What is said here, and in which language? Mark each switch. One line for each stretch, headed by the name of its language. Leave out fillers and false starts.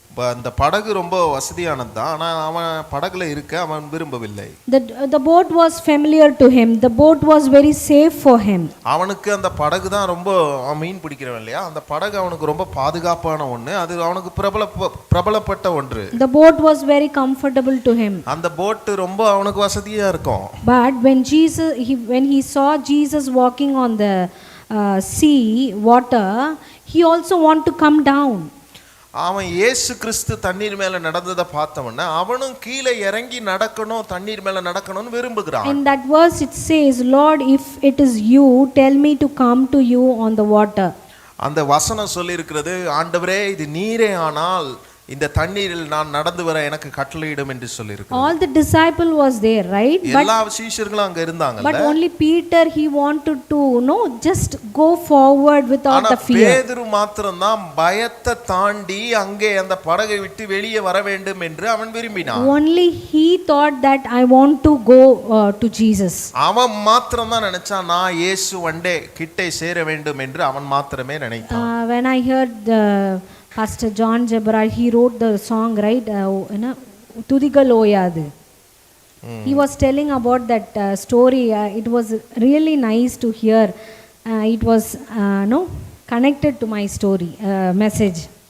Tamil: அந்த படகு ரொம்ப வசதியானது தான், ஆனால் அவன் படகுல இருக்க அவன் விரும்பவில்லை.
English: The boat was familiar to him. The boat was very safe for him.
Tamil: அவனுக்கு அந்த படகு தான் ரொம்ப, மீன் பிடிக்கிறவன் இல்லையா, அந்த படகு அவனுக்கு ரொம்ப பாதுகாப்பான ஒன்று, அது அவனுக்கு பிரபலப்பட்ட ஒன்று.
English: The boat was very comfortable to him.
Tamil: அந்த போட் ரொம்ப அவனுக்கு வசதியா இருக்கும்.
English: But when he saw Jesus walking on the sea water, he also want to come down.
Tamil: அவன் இயேசு கிறிஸ்து தண்ணீர் மேல நடந்ததை பார்த்தவன அவனும் கீழே இறங்கி நடக்கணும், தண்ணீர் மேல நடக்கணும்னு விரும்புகிறான்.
English: In that verse it says, Lord, if it is you, tell me to come to you on the water.
Tamil: அந்த வசனம் சொல்லி இருக்கிறது, ஆண்டவரே இது நீரே ஆனால் இந்த தண்ணீரில் நான் நடந்து வர எனக்கு கட்டளையிடும் என்று சொல்லியிருக்கு.
English: All the disciple was there, right?
Tamil: எல்லா சீஷர்களும் அங்க இருந்தாங்கல்ல.
English: But only Peter, he wanted to just go forward without the fear.
Tamil: பேதுரு மாத்திரம் தான் பயத்தை தாண்டி அங்கே அந்த படகை விட்டு வெளியே வர வேண்டும் என்று அவன் விரும்பினான்.
English: Only he thought that I want to go to Jesus.
Tamil: அவன் மாத்திரம் தான் நினைச்சான் நான் இயேசு வண்டே கிட்டே சேர வேண்டும் என்று அவன் மாத்திரமே நினைத்தான்.
English: When I heard Pastor John Jebra, he wrote the song, right? Tudigal Oyadu. He was telling about that story. It was really nice to hear. It was connected to my story message.